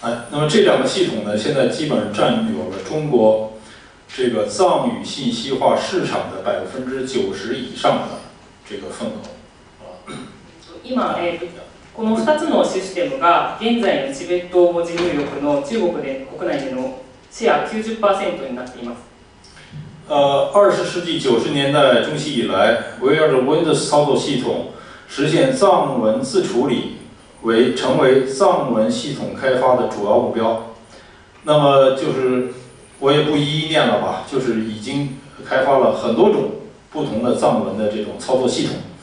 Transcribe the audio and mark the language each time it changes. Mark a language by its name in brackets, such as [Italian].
[Chinese] 那么这两个系统呢，现在基本上占有了中国这个藏语信息化市场的90%以上的这个份额。 [Japanese] 今、この2つのシステムが現在のチベット文字入力の中国国内でのシェア 90% になっています。 [Chinese] 20世纪90年代中期以来，围绕着 Windows 操作系统实现藏文字处理成为藏文系统开发的主要目标。那么就是我也不一一念了吧，就是已经开发了很多种不同的藏文的这种操作系统。